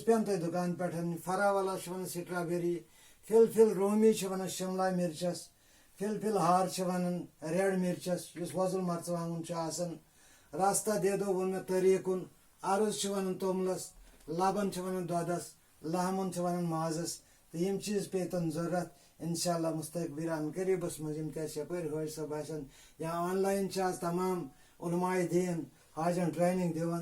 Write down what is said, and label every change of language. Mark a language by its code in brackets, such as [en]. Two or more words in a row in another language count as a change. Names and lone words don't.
[ks] پین تہ دکان پہ فراولا ون سٹرابیری فل رومی ون شملہ مرچس فل ہار ون ریڈ مرچس اس وۄزُل مرژٕوانٛگُن [ur] آسان راستہ دے دو [ks] ووٚن مےٚ طریٖقُن ارز ون توٚملس لبن ون دۄدس لہمن ون مازس تو یم چیز پیتن ضرورت انشاءاللہ مستقبل قریبس مز یم یپر حٲج صٲب آسن یا آن لائن آز تمام علماء دین حاجن ٹریننگ دِوان